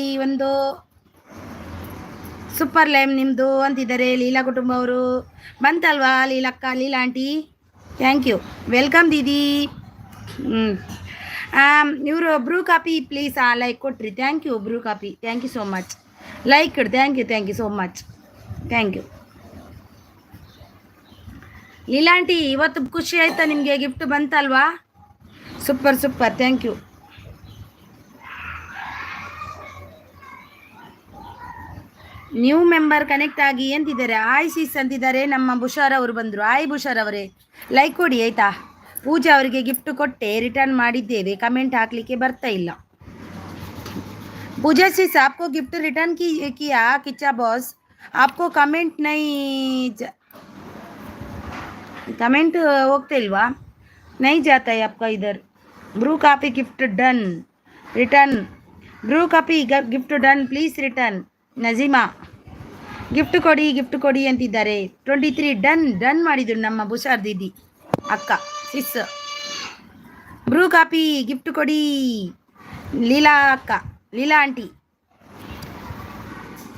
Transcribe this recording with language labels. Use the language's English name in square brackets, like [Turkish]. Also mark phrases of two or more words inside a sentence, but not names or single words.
[Kannada] ಒಂದು [English] super lime [Kannada] ನಿಮ್ಮದು ಅಂತಿದ್ದಾರೆ ಲೀಲಾ ಕುಟುಂಬ ಅವರು. ಬಂತಲ್ವಾ ಲೀಲಕ್ಕ, ಲೀಲಾ ಆಂಟಿ? [English] thank you. [Kannada] ವೆಲ್ಕಮ್ ದೀದಿ. ಇವರು ಬ್ರೂ ಕಾಪಿ [English] please like [Kannada] ಕೊಟ್ರಿ. [English] thank you Bru coffee, thank you so much. like thank you so much. thank you ಲೀಲಾ ಆಂಟಿ. [Kannada] ಇವತ್ತು ಖುಷಿ ಆಯ್ತಾ ನಿಮಗೆ? ಗಿಫ್ಟ್ ಬಂತಲ್ವಾ? ಸೂಪರ್. [English] thank you. new member connect [Kannada] ಆಗಿ ಅಂತಿದ್ದಾರೆ. [English] hi sis [Kannada] ಅಂತಿದ್ದಾರೆ. ನಮ್ಮ ಬುಷಾರ್ ಅವರು ಬಂದರು. ಆಯ್ ಬುಷಾರ್ ಅವರೇ, ಲೈಕ್ ಕೊಡಿ ಆಯಿತಾ? ಪೂಜಾ ಅವರಿಗೆ ಗಿಫ್ಟ್ ಕೊಟ್ಟೆ, ರಿಟರ್ನ್ ಮಾಡಿದ್ದೇವೆ. ಕಮೆಂಟ್ ಹಾಕಲಿಕ್ಕೆ ಬರ್ತಾ ಇಲ್ಲ. [Hindi] पूजा सिस आपको [English] gift return [Hindi] किया किच्चा बॉस, आपको कमेंट नहीं कमेंट होते इल्वा नहीं जाता है आपका इधर. [English] Bru coffee gift done return. Bru coffee gift done please return. [Kannada] ನಜೀಮಾ ಗಿಫ್ಟ್ ಕೊಡಿ ಅಂತಿದ್ದಾರೆ. 23 ಡನ್ ಮಾಡಿದ್ರು ನಮ್ಮ ಬುಷಾರ್ ದೀದಿ ಅಕ್ಕ ಸಿಸ್. ಬ್ರೂ ಕಾಪಿ ಗಿಫ್ಟ್ ಕೊಡಿ ಲೀಲಾ ಅಕ್ಕ, ಲೀಲಾ ಆಂಟಿ ನೋಡಿ.